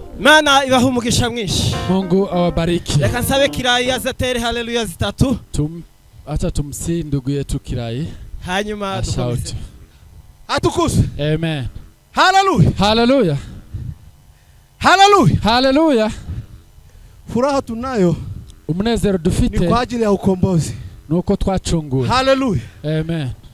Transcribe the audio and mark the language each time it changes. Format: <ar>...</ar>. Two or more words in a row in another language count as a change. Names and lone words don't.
<rw>Imana ibaha umugisha mwinshi.</rw> <sw>Mungu awabariki.</sw> <rw>Reka nsabe Kirayi azatere haleluya zitatu.</rw> <sw>Acha tumsi ndugu yetu Kirayi.</sw> <rw>Hanyuma dukomeze. Atukuzwe. Amen. Hallelujah. Hallelujah. Hallelujah. Hallelujah.</rw> <sw>Furaha tunayo.</sw> <rw>Umunezero dufite</rw> <sw>ni kwa ajili ya ukombozi.</sw> <rw>Nuko twacunguwe. Hallelujah. Amen.</rw>